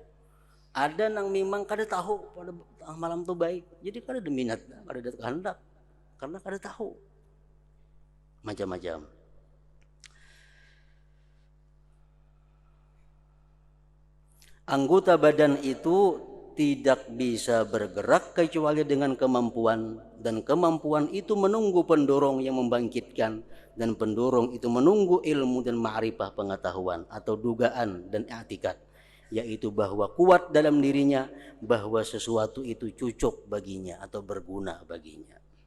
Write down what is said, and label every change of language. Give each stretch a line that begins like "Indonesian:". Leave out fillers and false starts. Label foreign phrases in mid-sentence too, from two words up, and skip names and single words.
Banjar: Ada yang memang kada tahu pada malam itu baik. Jadi kada ada minat, kada ada kehendak karena kada tahu.
Indonesian: Macam-macam. Anggota badan itu tidak bisa bergerak kecuali dengan kemampuan, dan kemampuan itu menunggu pendorong yang membangkitkan, dan pendorong itu menunggu ilmu dan ma'rifah pengetahuan atau dugaan dan i'tikad, yaitu bahwa kuat dalam dirinya bahwa sesuatu itu cocok baginya atau berguna baginya.